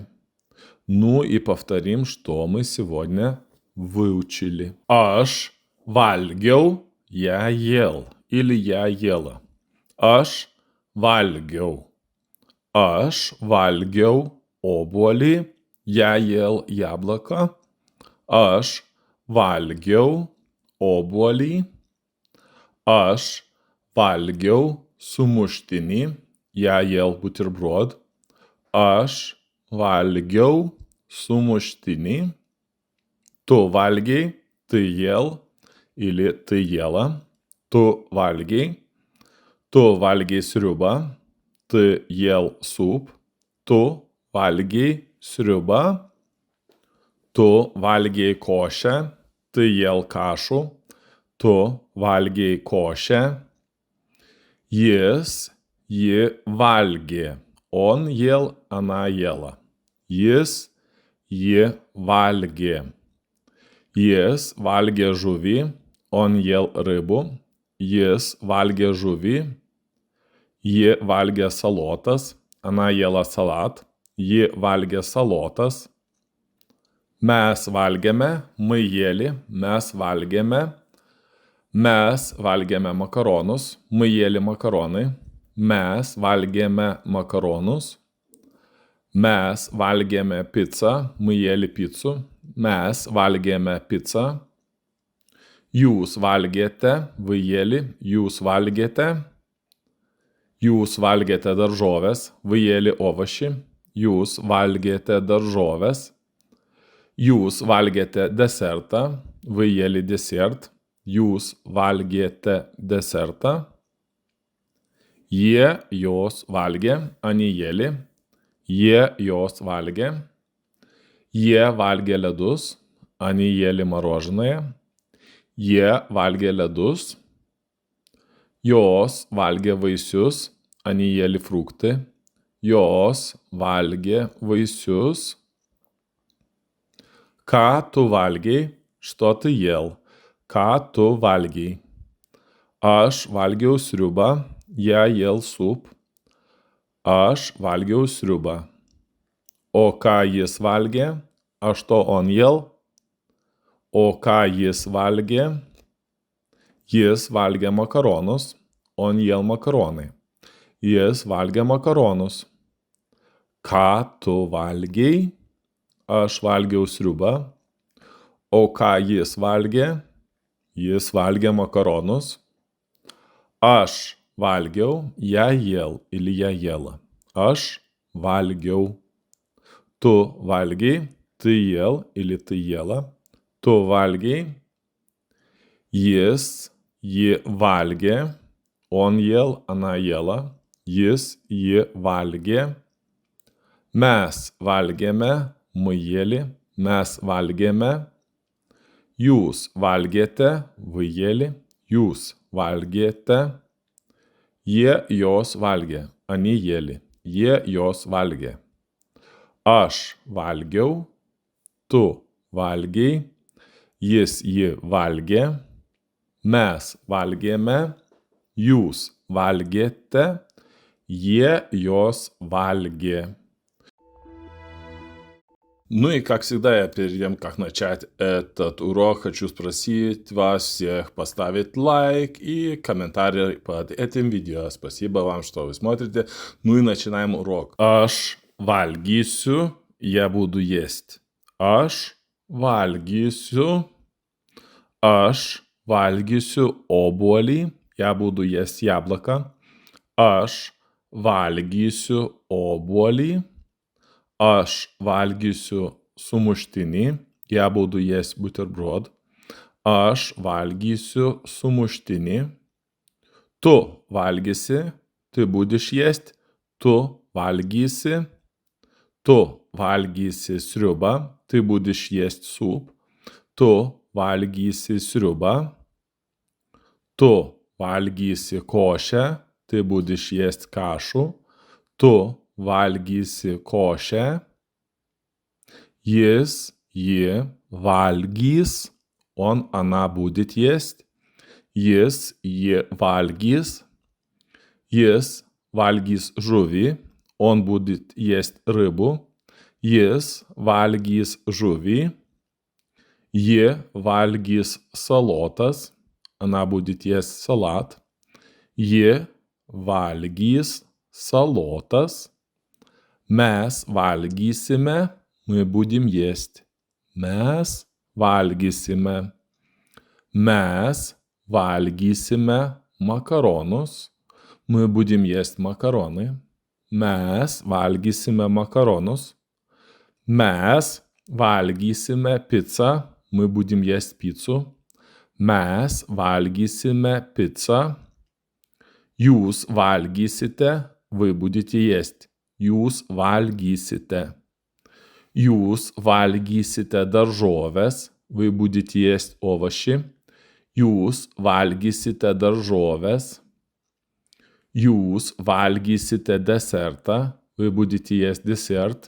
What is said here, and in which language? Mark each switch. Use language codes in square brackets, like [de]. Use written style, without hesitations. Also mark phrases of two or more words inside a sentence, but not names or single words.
[ru] Ну и повторим, что мы сегодня выучили. [lt] Aš valgiau. [ru] Я ел. Или я ела. [lt] Aš valgiau. Aš valgiau obuolį. [ru] Я ел яблоко. [lt] Aš valgiau obuolį. Aš valgiau sumuštinį. [ru] Я ел бутерброд. [lt] Aš valgiau sumuštinį. Tu valgiai. [ru] Ты ел. Или ты ела. [lt] Tu valgiai. Tu valgiai sriubą. [ru] Ты ел суп. [lt] Tu valgiai sriubą. Tu valgiai košę. [ru] Ты ел кашу. [lt] Tu valgiai košę. Jis, ji valgė. [ru] Он ел, она ела. [lt] Jis, ji valgė. Jis valgė žuvį. [ru] Он ел рыбу. [lt] Jis valgė žuvį. Ji valgė salotas. [ru] Она ела салат. [lt] Ji valgė salotas. Mes valgėme. [ru] Мы ели. [lt] Mes valgėme. Mes valgėme makaronus, [ru] мы ели makaronai. [lt] Mes valgėme makaronus. Mes valgėme pizzą, [ru] мы ели picų. [lt] Mes valgėme pizzą. Jūs valgėte, [ru] вы ели, [lt] jūs valgėte. Jūs valgėte daržoves, [ru] вы ели овощи. [lt] Jūs valgėte daržoves. Jūs valgėte desertą, [ru] вы ели десерт. [lt] Jūs valgėte desertą. Jie, jos valgė, [ru] они ели. [lt] Jie, jos valgė. Jie valgė ledus, [ru] они ели мороженое. [lt] Jie valgė ledus. Jos valgė vaisius, [ru] они ели фрукты. [lt] Jos valgė vaisius. Ką tu valgei? [ru] Что ты ел? [lt] Ką tu valgei? Aš valgiau sriubą, [ru] я ел суп. [lt] Aš valgiau sriubą. O ką jis valgė? [ru] А что он ел? [lt] O ką jis valgė? Jis valgė makaronus. [ru] Он ел макароны. [lt] Jis valgė makaronus. Ką tu valgei? Aš valgiau sriubą. O ką jis valgė? Jis valgė makaronus. Aš valgiau, [ru] я ел или я ела. [lt] Aš valgiau. Tu valgei, [ru] ты ел или ты ела. [lt] Tu valgei. Jis, ji valgė. [ru] Он ел, она ела. [lt] Jis, ji valgė. Mes valgėme, [ru] мы ели. [lt] Mes valgėme. Jūs valgėte, [ru] вы ели. [lt] Jūs valgėte. Jie, jos valgė. [ru] Они ели. [lt] Jie, jos valgė. Aš valgiau. Tu valgei. Jis, ji valgė. Mes valgėme. Jūs valgėte. Jie, jos valгė. [ru] Ну и как всегда, я перед тем, как начать этот урок, хочу спросить вас всех поставить лайк и комментарий под этим видео. Спасибо вам, что вы смотрите. Ну и начинаем урок. [lt] Aš valgysiu, [ru] я буду есть. [lt] Aš valgysiu. Aš valgysiu obuolį, [ru] я буду есть яблоко. [lt] Aš valgysiu obuolį. Aš valgysiu sumuštinį, [ru] я буду есть бутерброд. [lt] Aš valgysiu sumuštinį. Tu valgysi, [ru] ты будешь есть. [lt] Tu valgysi. Tu valgysi sriubą, [ru] ты будешь есть суп. [lt] Tu valgysi sriubą. Tu valgysi košę, [ru] ты будешь есть кашу. [lt] Tu valgysi košę. Jis, ji valgys. [ru] Он, она будет есть. [lt] Jis, ji valgys. Jis valgys žuvį. [ru] Он будет есть рыбу. [lt] Jis valgys žuvį. Ji valgys salotas. [ru] Она будет есть салат. [lt] Ji valgys salotas. Mes valgysime, [ru] мы будем есть. [lt] Mes valgysime. Mes valgysime makaronus. [ru] Мы будем есть макароны. [lt] Mes valgysime makaronus. Mes valgysime pizzą. [ru] Мы будем есть пиццу. [lt] Mes valgysime pizzą. Jūs valgysite, [ru] вы будете есть. [lt] Jūs valgysite. Jūs valgysite daržoves, [ru] вы будете есть овощи. [lt] Jūs valgysite daržoves. Jūs valgysite desertą, [ru] вы будете есть десерт.